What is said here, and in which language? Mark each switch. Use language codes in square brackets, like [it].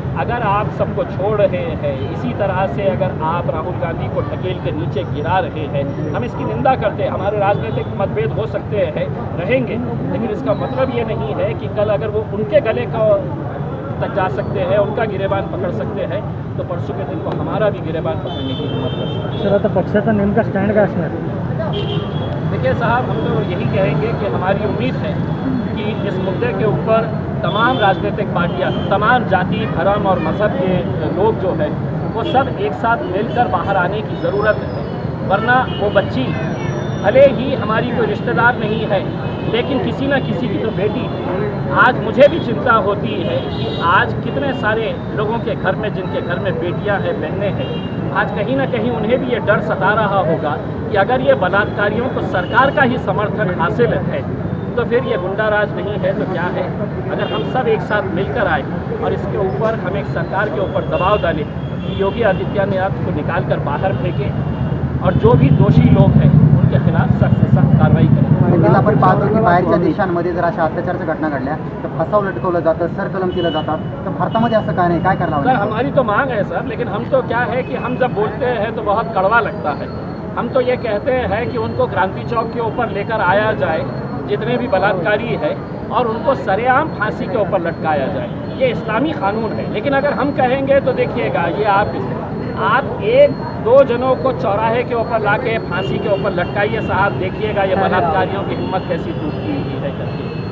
[hi] अगर आप सबको छोड़ रहे हैं इसी तरह से, अगर आप राहुल गांधी को ढकेल के नीचे गिरा रहे हैं, हम इसकी निंदा करते हैं. हमारे राजनीतिक मतभेद हो सकते हैं, रहेंगे, लेकिन इसका मतलब ये नहीं है कि कल अगर वो उनके गले का तक जा सकते हैं, उनका गिरेबान पकड़ सकते हैं, तो परसों के दिन को हमारा भी गिरेबान पकड़ने की हिम्मत कर सकते हैं. [mr] सर, आता पक्षाचा नेमका स्टँड काय असणार? [hi] देखिए साहब, हम तो यही कहेंगे कि हमारी उम्मीद है कि इस मुद्दे के ऊपर तमाम राजनीतिक पार्टियां, तमाम जाति, धर्म और मज़हब के लोग जो है वो सब एक साथ मिलकर बाहर आने की ज़रूरत है. वरना वो बच्ची भले ही हमारी कोई रिश्तेदार नहीं है, लेकिन किसी न किसी की तो बेटी है। आज मुझे भी चिंता होती है कि आज कितने सारे लोगों के घर में, जिनके घर में बेटियां हैं, बहनें हैं, आज कहीं ना कहीं उन्हें भी ये डर सता रहा होगा कि अगर ये बलात्कारियों को सरकार का ही समर्थन हासिल है तो फिर ये गुंडाराज नहीं है तो क्या है। अगर हम सब एक साथ मिलकर आए और इसके ऊपर हम एक सरकार के ऊपर दबाव डालें कि योगी आदित्यनाथ को निकाल कर बाहर फेंकें और जो भी दोषी लोग हैं उनके खिलाफ सख्त से सख्त कार्रवाई करें। [mr] नक्कीच आपण पाहतो की बाहेरच्या देशांमध्ये जर अशा अत्याचाराच्या घटना घडल्या तर फसाव लटकवलं जातं, सरकलम केलं जातात, तर भारतामध्ये असं काय नाही, काय करावं सर लागेल? [hi] हमारी तो मांग है सर, लेकिन हम तो क्या है कि हम जब बोलते हैं तो बहुत कड़वा लगता है। हम तो ये कहते हैं कि उनको क्रांति चौक के ऊपर लेकर आया जाए जितने भी बलात्कारी है और उनको सरेआम फांसी के ऊपर लटकाया जाए। ये इस्लामी कानून है। लेकिन अगर हम कहेंगे तो देखिएगा, ये आप एक दो जनों को चौराहे के ऊपर लाके फांसी के ऊपर लटकाइए साहब, देखिएगा ये बलात्कारियों की हिम्मत कैसी टूटती है करके।